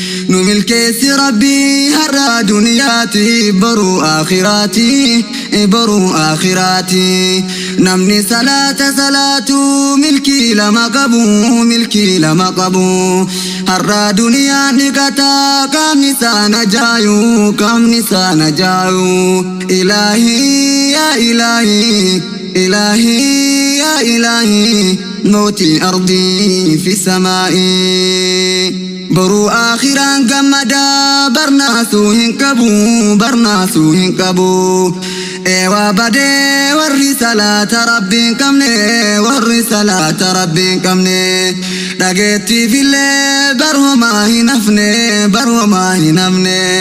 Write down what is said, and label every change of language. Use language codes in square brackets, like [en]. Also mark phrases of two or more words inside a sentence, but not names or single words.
[om] Nu milkeessi Rabbi har'a duniyaati, boruu akhiraati, boruu akhiraati. Namni salaata salaatu milkii lama qabu, milkii lama qabu. Har'a duniyaa ni qataa qaamni isaa na jaayu, qaamni isaa na jaayu. [ar] إلهي يا إلهي، إلهي يا إلهي، موتي أرضي في سمائي. [om] Boruu akhiraan gammadaa, barnaasuu hin qabu, barnaasuu hin qabu. Eewaa badee warri salaata Rabbiin qabne, warri salaata Rabbiin qabne. Dhageettiif illee barwamaa hin hafne, barwamaa hin hafne.